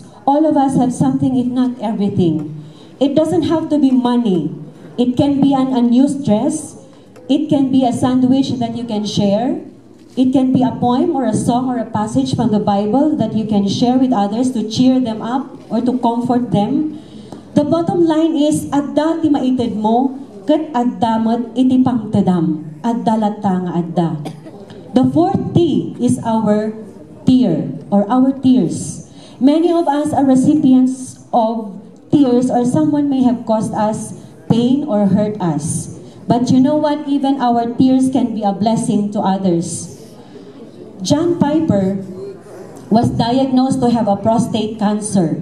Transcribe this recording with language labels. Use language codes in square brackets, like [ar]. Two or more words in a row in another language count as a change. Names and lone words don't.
[en] All of us have something, if not everything. It doesn't have to be money. It can be an unused dress. It can be a sandwich that you can share. It can be a poem or a song or a passage from the Bible that you can share with others to cheer them up or to comfort them. The bottom line is, [ilo] adda ti maited mo, ket addamat iti pangtedam. Adda latta nga adda. [en] The fourth T is our tear or our tears. Many of us are recipients of tears, or someone may have caused us pain or hurt us. But you know what? Even our tears can be a blessing to others. John Piper was diagnosed to have a prostate cancer.